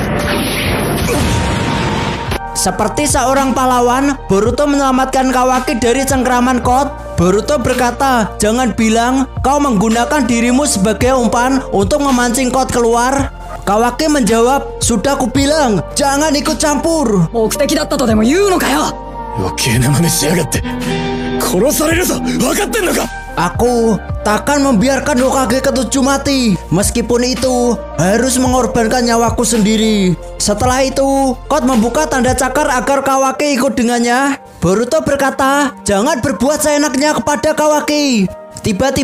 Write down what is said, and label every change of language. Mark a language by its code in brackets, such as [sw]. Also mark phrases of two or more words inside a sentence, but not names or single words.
[id] Seperti seorang pahlawan, Boruto menyelamatkan Kawaki dari cengkraman Code. Boruto berkata, jangan bilang kau menggunakan dirimu sebagai umpan untuk memancing Code keluar. Kawaki menjawab, sudah kubilang, jangan ikut campur. [ja] 目的だったとでも言うのかよ余計な真似しやがって殺されるぞ分かってんのか [id] Aku takkan membiarkan Hokage ke-7 mati. Meskipun itu harus mengorbankan nyawaku sendiri. Setelah itu, Code membuka tanda cakar agar Kawaki ikut dengannya. Boruto berkata, jangan berbuat seenaknya kepada Kawaki.